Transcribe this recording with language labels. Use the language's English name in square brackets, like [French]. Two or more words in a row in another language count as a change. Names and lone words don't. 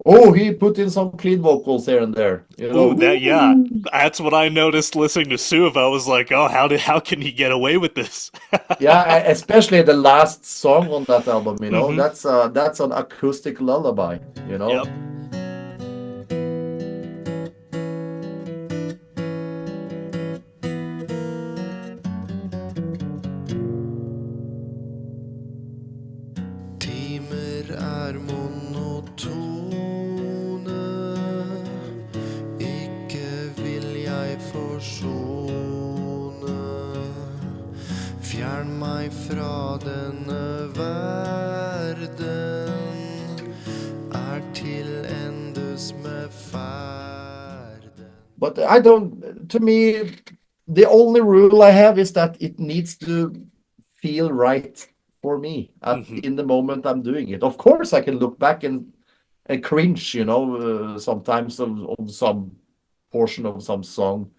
[English] Oh, he put in some clean vocals here and there, you know. Ooh, that yeah. Ooh. That's what I noticed listening to Suv. I was like, oh, how can he get away with this? Yeah, especially the last song on that album, you know. Mm-hmm. That's an acoustic lullaby, you know. Yep. [Norwegian] Timer er monotone, ikke vil jeg forsone. Fjern meg fra denne verden, er til endes med ferden. [English] But I don't, to me, the only rule I have is that it needs to feel right for me Mm-hmm. in the moment I'm doing it. Of course, I can look back and cringe, you know, sometimes of some portion of some song